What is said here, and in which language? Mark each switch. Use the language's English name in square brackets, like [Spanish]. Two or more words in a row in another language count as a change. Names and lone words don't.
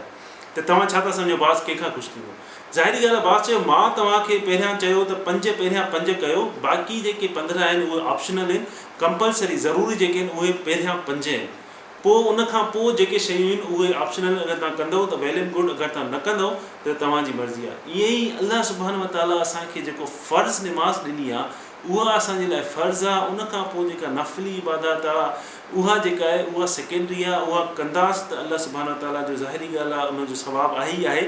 [Sindhi] त तव्हां छा था सम्झो बॉस कंहिंखां ख़ुशि थींदो? ज़ाहिरी ॻाल्हि आहे, बॉस चयो मां तव्हांखे पहिरियां चयो त 5 पहिरियां 5 कयो, बाक़ी जेके 15 आहिनि उहे ऑप्शनल आहिनि, कंपलसरी ज़रूरी जेके आहिनि उहे पहिरियां 5 आहिनि। पोइ उनखां पोइ जेके शयूं आहिनि उहे ऑप्शनल, अगरि तव्हां कंदव त [English] well and good, [Sindhi] अगरि तव्हां न कंदव त तव्हांजी मर्ज़ी आहे। ईअं ई [Arabic] الله سبحانه وتعالى [Sindhi] असांखे जेको फ़र्ज़ु निमाज़ ॾिनी आहे उहा असांजे लाइ फ़र्ज़ु आहे। उनखां पोइ जेका नफ़ली इबादत आहे उहा जेका आहे उहा सेकेंडरी आहे, उहा कंदासीं त [Arabic] الله سبحانه وتعالى [Sindhi] जो ज़ाहिरी ॻाल्हि आहे उनजो सवाबु आहे ई आहे।